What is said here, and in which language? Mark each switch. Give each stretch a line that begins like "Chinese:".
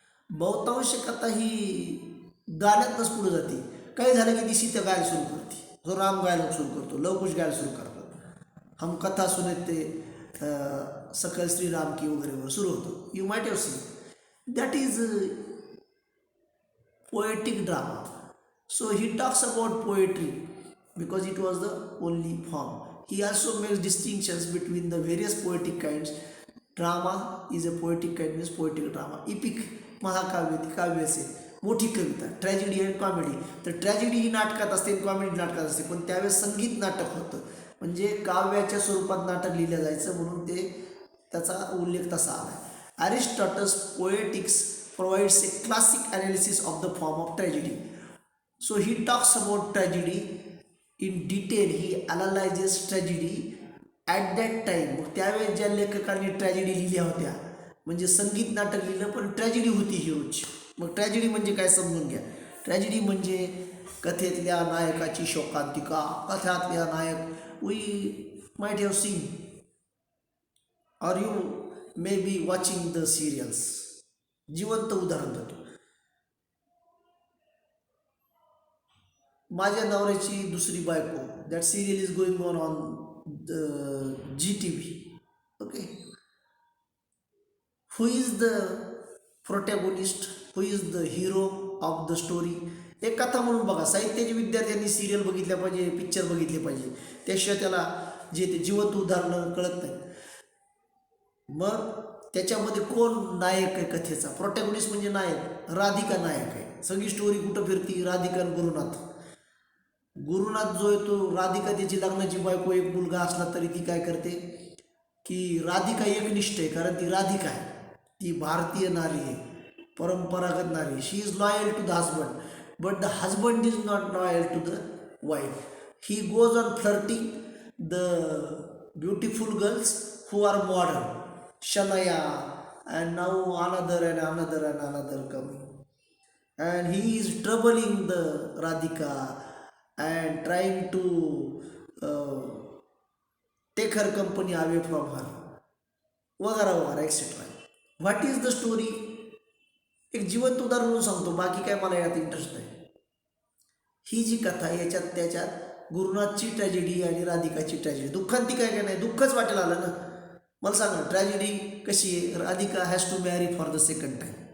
Marathi: बहुतांश कथा ही गाण्यातनंच पुढं जाते. काही झालं की ती सीता गायला सुरू करते, जो राम गायला सुरू करतो, लवकुश गायला सुरू करतो.
Hindi: हम कथा सुनत ते सकल श्रीराम की
Marathi: वगैरे सुरू होतो.
English: You might have seen that is poetic drama. So he talks about poetry because it was the only form. He also makes distinctions between the various poetic kinds. Drama is a poetic kind, means poetic drama.
Marathi: Epic, महाकाव्य, ती काव्य असेल, मोठी कविता.
English: tragedy and comedy,
Marathi: तर tragedy ही नाटकात असते, comedy नाटकात असते, पण त्यावेळेस संगीत नाटक होतं, म्हणजे काव्याच्या स्वरूपात नाटक लिहिलं जायचं, म्हणून ते त्याचा उल्लेख तसा आला.
English: Aristotle's poetics provides a classic analysis of the form of tragedy. So he talks about tragedy in detail. He analyzes tragedy at that time.
Marathi: मग त्यावेळेस ज्या लेखकांनी ट्रॅजेडी लिहिल्या होत्या, म्हणजे संगीत नाटक लिहिलं पण ट्रॅजेडी होती ह्यूज. मग ट्रॅजेडी म्हणजे काय समजून घ्या. ट्रॅजेडी म्हणजे कथेतल्या नायकाची शोकांतिका. कथातल्या नायक,
English: We might have seen और you may be watching the serials.
Marathi: जिवंत उदाहरण देतो, माझ्या नवऱ्याची दुसरी बायको,
English: That serial is going on the GTV. Okay, who is the protagonist, who is the hero of the story.
Marathi: एक कथा म्हणून बघा, साहित्याच्या विद्यार्थ्यांनी सिरियल बघितल्या पाहिजे, पिक्चर बघितले पाहिजे, त्याशिवाय त्याला जे ते जिवंत उदाहरणं कळत नाही. मग त्याच्यामध्ये कोण नायक आहे कथेचा, प्रोटॅगोनिस्ट म्हणजे नायक, राधिका नायक आहे. सगळी स्टोरी कुठं फिरती, राधिका आणि गुरुनाथ. गुरुनाथ जो आहे तो, राधिका त्याची लग्नाची बायको, एक मुलगा असला तरी ती काय करते की राधिका एकनिष्ठ आहे, कारण ती राधिका आहे, ती भारतीय नारी आहे, परंपरागत नारी.
English: She is loyal to the husband, but the husband is not loyal to the wife. He goes on flirting the beautiful girls who are modern, Shanaya, and now another and another and another coming, and he is troubling the Radhika and trying to uh, take her company away from her,
Marathi: वगैरे वगैरे
English: Etcetera. What is the story,
Marathi: एक जिवंत उदाहरण म्हणून सांगतो, बाकी काय मला यात इंटरेस्ट नाही. ही जी कथा याच्यात त्याच्यात गुरुनाथची ट्रॅजेडी आणि राधिकाची ट्रॅजेडी, दुःखांती काय काय नाही, दुःखच वाटेल आलं ना. मला सांगा ट्रॅजेडी कशी आहे,
English: Radhika has to marry for the second time.